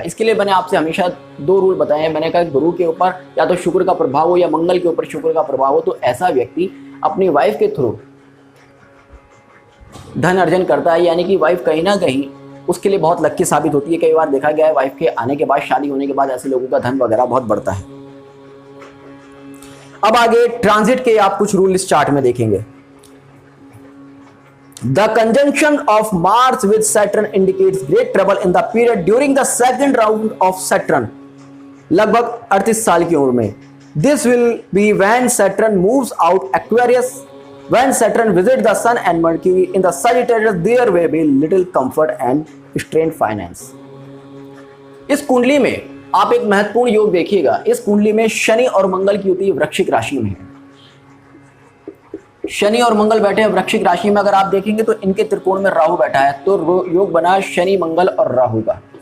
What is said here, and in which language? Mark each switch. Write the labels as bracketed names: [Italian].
[Hindi] इसके लिए मैंने आपसे हमेशा 2 रूल बताए हैं। मैंने कहा गुरु के ऊपर या तो शुक्र का प्रभाव हो या मंगल के ऊपर शुक्र का प्रभाव हो, तो ऐसा व्यक्ति अपनी वाइफ के थ्रू धन अर्जन करता है, यानी कि वाइफ कहीं ना कहीं उसके लिए बहुत लक्की साबित होती है। कई बार देखा गया है वाइफ के आने के बाद, शादी होने के बाद ऐसे लोगों का धन वगैरह बहुत बढ़ता है। अब आगे ट्रांजिट के आप कुछ रूल इस चार्ट में देखेंगे। [English] The conjunction of Mars with Saturn indicates great trouble in the period during the second round of Saturn, [Hindi] लगभग 38 साल की उम्र में। [English] This will be when Saturn moves out Aquarius. When Saturn visits the Sun and Mercury in the Sagittarius, there will be little comfort and strained finance. [Hindi] इस कुंडली में आप एक महत्वपूर्ण योग देखिएगा। इस कुंडली में शनि और मंगल की युति वृश्चिक राशि में है। शनि और मंगल बैठे हैं वृश्चिक राशि में। अगर आप देखेंगे तो इनके त्रिकोण में राहु बैठा है, तो योग बना शनि मंगल और राहु का।